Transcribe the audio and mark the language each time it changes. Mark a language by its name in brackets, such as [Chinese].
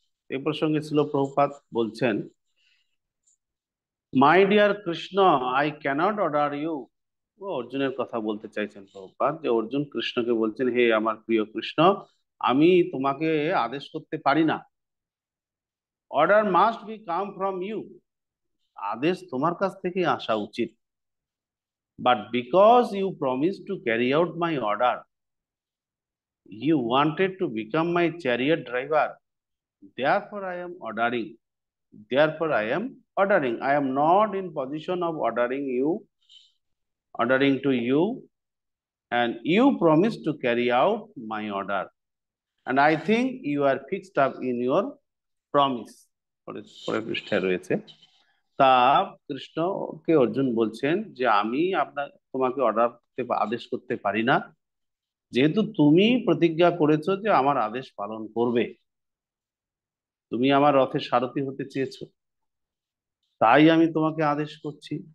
[Bangla] এ প্রসঙ্গে ছিল প্রভুপাদ বলছেন, [English] My dear Krishna, I cannot order you. [Bangla] ও অর্জুনের কথা বলতে চাইছেন প্রভুপাদ, যে অর্জুন কৃষ্ণকে বলছেন, হে আমার প্রিয় কৃষ্ণ, আমি তোমাকে আদেশ করতে পারি না। [English] order must be come from you, [Bangla] আদেশ তোমার কাছ থেকে আসা উচিত। [English] But because you promise to carry out my order, you wanted to become my chariot driver, therefore I am ordering. Therefore I am ordering. I am not in position of ordering to you, and you promised to carry out my order. And I think you are fixed up in your promise. [Bangla] পরে পৃষ্ঠায় রয়েছে। তা কৃষ্ণকে অর্জুন বলছেন যে আমি তোমাকে আদেশ করতে পারি না, যেহেতু তুমি প্রতিজ্ঞা করেছো যে আমার আদেশ পালন করবে, তুমি আমার রথের সারথি হতে চেয়েছো, তাই আমি তোমাকে আদেশ করছি।